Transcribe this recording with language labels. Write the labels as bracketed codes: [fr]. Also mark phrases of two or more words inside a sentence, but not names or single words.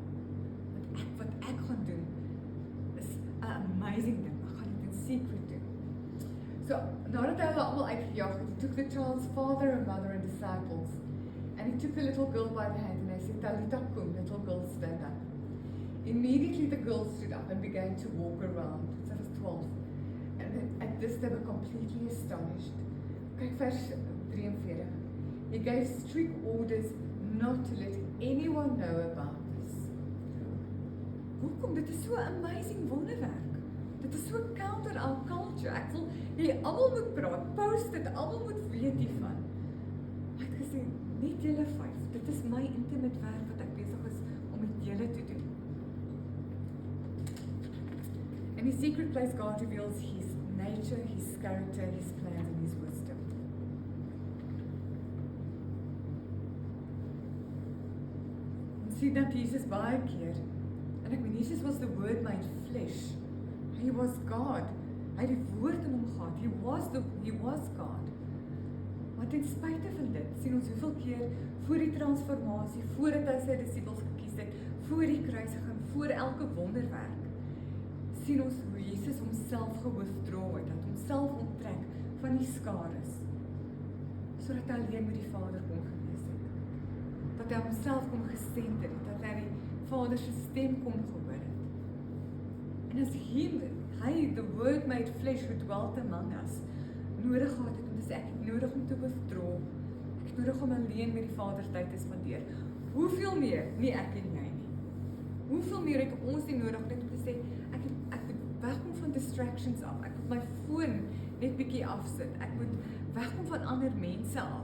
[af] Wat ek gaan doen is 'n amazing ding. Ek gaan dit in secret doen. So, nadat hy hulle almal uitgejaag het, [en] he took the child's father and mother and disciples, and he took the little girl by the hand and he said, Talitha kum, little girl, stand up. Immediately the girl stood up and began to walk around. So that was 12. And at this they were completely astonished. [af] Kyk vers 43. [en] He gave strict orders not to let anyone know about this. [af] Hoekom? Dit is so 'n amazing wonderwerk. Dit is so [en] counter our culture. [af] Ek wil jy almal moet praat, post dit, almal moet weet hiervan. Hy het gesê, net julle 5. Dit is my intimate werk wat ek besig is om met julle te doen. [en] In his secret place, God reveals his nature, his character, his plans, and his wisdom. [af] Ons sien dat Jesus baie keer, en ek meen, Jesus [en] was the word made flesh. He was God. [af] Hy het die woord in hom gehad. [en] He was God. [af] Maar ten spyte van dit, sien ons hoeveel keer voor die transformasie, voordat hy sy disippels gekies het, voor die kruisiging, voor elke wonderwerk, sien ons hoe Jesus homself gewithdraw het, dat homself onttrek van die skares, sodat hy alleen met die Vader kon gewees het. Dat hy homself kon gesend het, dat hy die Vader se stem kon gehoor het. En as hy, [en] the word made flesh who dwelt among us, [af] nodig gehad het, en dis ek het nodig om te withdraw, ek het nodig om alleen met die Vader tyd te spandeer. Hoeveel meer, nie ek en jy nie. Hoeveel meer het ons nie nodig net om te sê, ek moet wegkom van distractions af, ek moet my foon net bietjie afsit, ek moet wegkom van ander mense af.